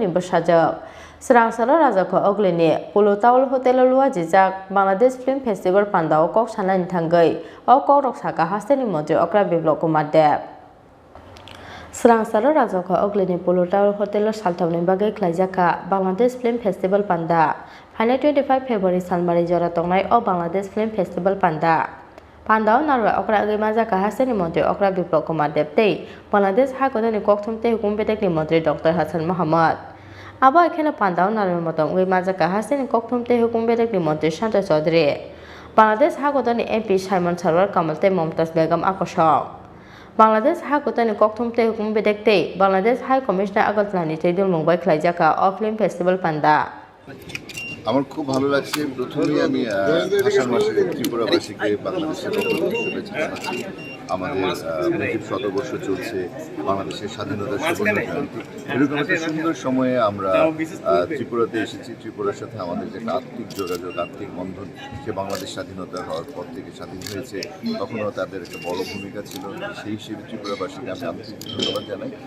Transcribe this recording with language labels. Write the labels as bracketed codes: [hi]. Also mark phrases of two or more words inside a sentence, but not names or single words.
[trp] bosajak Serang salo raja ko ogleni Pulau Taul Hotel Luar Jejak Bangladesh Film Festival pandao kok sanani thangai o kok rok saka hasteni mantri okra biblok kumadep Serang salo raja ko ogleni Pulau Taul Hotel saltamni bagai khlaijaka Bangladesh Film Festival panda Hane 25 February Salmari jora tongnai o Bangladesh Film Festival panda Pandao narwa okra agi majaka hasteni mantri okra biplok kumadep tei Bangladesh ha gotoni kokthumte hukum bedekni mantri Dr. Hasan Mohammed abo ekhane pandao narwa motong agi majaka hasteni kokthumte hukum bedekni mantri Shanta Chaudhary Bangladesh ha gotoni MP Simon Sarwar Kamal tei Momtaz Begum akosok Bangladesh ha gotoni kokthumte hukum bedekte Bangladesh [en] High Commissioner [trp] Agotlani Teidul Mumbai khlaijaka o Film Festival panda [bn] আমার খুব ভালো লাগছে প্রথমেই আমি আষাঢ় মাসের ত্রিপুরাবাসীকে বাংলাদেশের পক্ষ থেকে শুভেচ্ছা জানাচ্ছি আমাদের মুজিব শতবর্ষ চলছে বাংলাদেশের স্বাধীনতার সুবর্ণ জয়ন্তী এরকম একটা সুন্দর সময়ে আমরা ত্রিপুরাতে এসেছি ত্রিপুরার সাথে আমাদের যে আত্মিক যোগাযোগ আত্মিক বন্ধন সে বাংলাদেশ স্বাধীনতা হওয়ার পর থেকে স্বাধীন হয়েছে তখনও তাদের একটা বড় ভূমিকা ছিল সেই হিসেবে ত্রিপুরাবাসীকে আমি আন্তরিক ধন্যবাদ জানাই